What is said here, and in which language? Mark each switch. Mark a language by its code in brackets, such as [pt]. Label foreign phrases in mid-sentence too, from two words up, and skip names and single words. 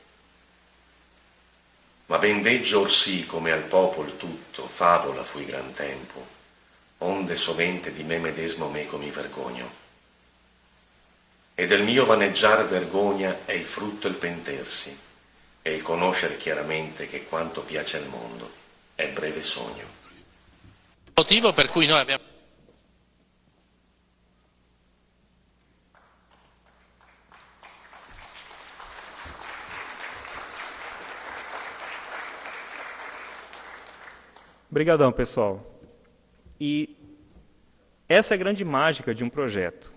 [it] Ma ben veggio orsì come al popol tutto favola fui gran tempo, onde sovente di me medesmo meco mi vergogno. E del mio vaneggiar vergogna è il frutto il pentersi, e il conoscer chiaramente che quanto piace al mondo è breve sogno. Motivo per cui noi abbiamo... [pt] Obrigadão, pessoal. E essa é a grande mágica de um projeto.